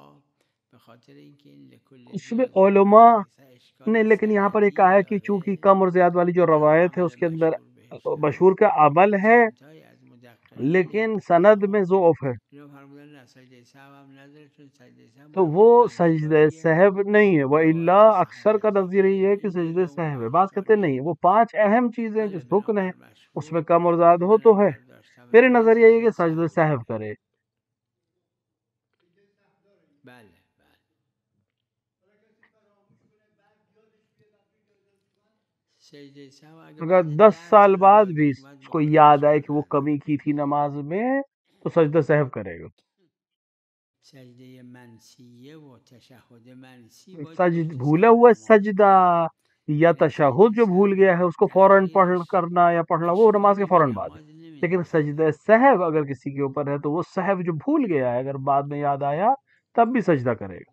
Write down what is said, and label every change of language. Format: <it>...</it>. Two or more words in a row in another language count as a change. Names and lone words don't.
<ur>اس میں علماء نے لیکن یہاں پر ایک کہا ہے کہ چونکہ کم اور زیادہ والی جو روایت ہے اس کے اندر مشہور کا عمل ہے لیکن سند میں ضعف ہے، تو وہ سجدہ سہو نہیں ہے. وَإِلَّا اکثر کا نظر یہ ہے کہ سجدہ سہو ہے. بعض کہتے نہیں، وہ 5 اہم چیزیں جس رکن ہیں اس میں کم اور زیادہ ہو تو ہے، میرے نظریہ یہ کہ سجدہ سہو کرے.</ur> <fa>بله بله سجده سهو</fa> <ur>اگر 10 سال بعد بھی اس کو یاد آئے کہ وہ کمی کی تھی نماز میں تو سجدہ سہو کرے گا.</ur> <fa>سجده منسیه و تشهد منسی باید</fa> <ur>سجد بھولا ہوا سجدہ یا تشہد جو بھول گیا ہے اس کو فوراً پڑھ کرنا یا پڑھنا وہ نماز کے فوراً بعد ہے. لیکن سجدہ سہو اگر کسی کے اوپر ہے تو وہ سہو جو بھول گیا ہے اگر بعد میں یاد آیا تب بھی سجدہ کرے گا.</ur>